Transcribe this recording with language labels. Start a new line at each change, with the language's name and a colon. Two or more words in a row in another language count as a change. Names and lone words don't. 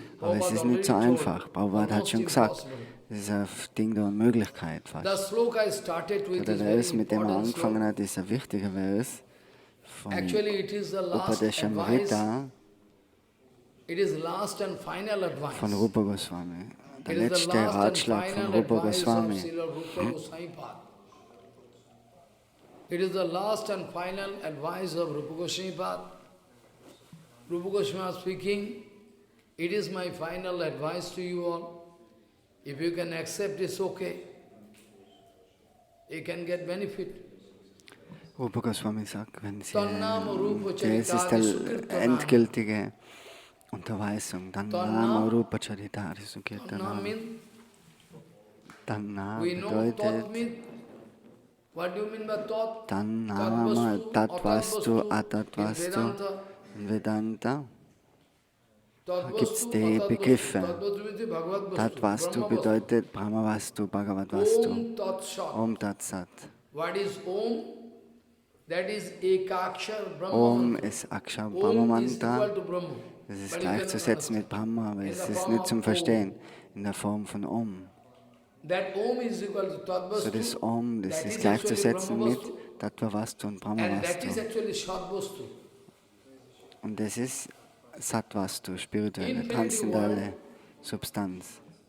German: Aber es ist nicht so einfach. Prabhupada hat schon gesagt, es ist ein Ding der Unmöglichkeit fast. Der Vers, mit dem er angefangen hat, ist ein wichtiger Vers von Upadeshamrita von Rupa Goswami. Der letzte Ratschlag von Rupa Goswami.
English: It is the last and final advice of Rupa Goswami Pad. Rupa Goswami speaking, it is my final advice to you all. If you can accept, it's okay. You can get benefit.
German: Rupa Goswami sagt, wenn Sie, das ist die endgültige Unterweisung.
Sanskrit: Tannama Rupa Charitari Sukirtanam. Tanna bedeutet Tannama Tatvastu Atatvastu Vedanta.
German: Da gibt es die Begriffe. Tatvastu bedeutet Brahmavastu, Bhagavadvastu.
Sanskrit: Om Tat Sat.
German: Om ist
Sanskrit: Akshar Brahma Mantra.
German: Das ist gleichzusetzen mit Brahma, aber es ist nicht zum Verstehen in der Form von Om. So das Om, das ist gleichzusetzen mit Tattvavastu und Brahmavastu. Und das ist Sattvastu, spirituelle, transzendentale Substanz.